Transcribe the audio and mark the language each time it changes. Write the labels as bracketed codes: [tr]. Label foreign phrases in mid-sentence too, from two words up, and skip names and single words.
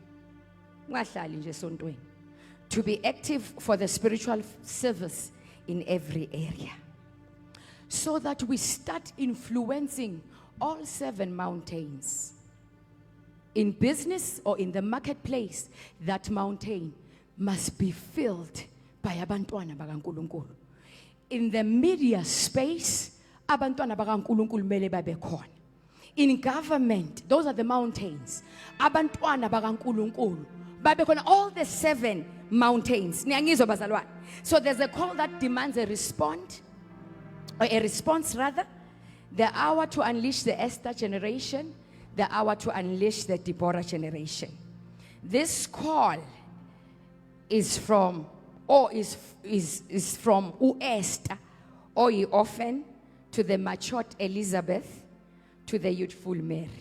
[en] To be active for the spiritual service in every area. So that we start influencing all 7 mountains. In business or in the marketplace, that mountain must be filled by [zu] abantwana bakaNkulunkulu. [en] In the media space, [zu] abantwana bakaNkulunkulu mele babe khona. [en] In government, those are the mountains. [zu] Abantwana bakaNkulunkulu babe khona, [en] all the 7 mountains. [zu] Niyangizwa bazalwane? [en] So there's a call that demands a response rather. The hour to unleash the Esther generation, the hour to unleash the Deborah generation. This call is from Esther or often to the matured Elizabeth, to the youthful Mary.